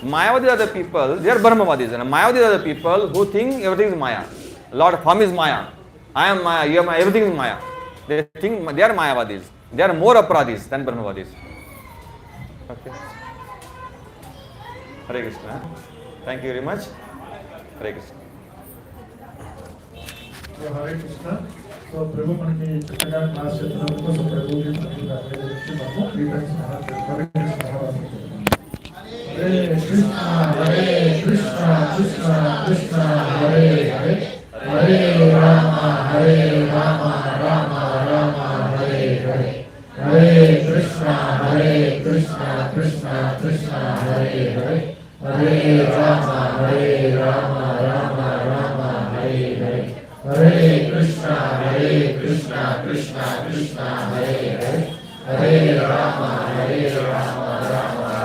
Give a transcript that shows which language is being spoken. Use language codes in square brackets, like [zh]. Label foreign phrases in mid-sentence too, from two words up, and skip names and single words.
[en] Mayavadis are the people, they are Brahmavadis. And Mayavadis are the people who think everything is Maya. Lord form is Maya. I am Maya, you are Maya, everything is Maya. They think they are Mayavadis. They are more Aparadis than Brahmavadis. Okay. Hare Krishna. Thank you very much. Hare Krishna. So, Hare Krishna. [te] సో, ప్రభు మనకి చక్కగా క్లాస్ చేస్తున్నందుకు సో ప్రభుజీ మనకి మనము kīrtans Hare Krishna. [sa] Hare Krishna, Krishna Krishna, Hare Hare, Hare Rama, Rama Rama, Hare Hare, Hare Krishna, Krishna Krishna, Hare Hare, Hare Rama, Rama Rama, Hare Hare, Hare Krishna, Krishna Krishna, Hare Hare, Hare Rama, Rama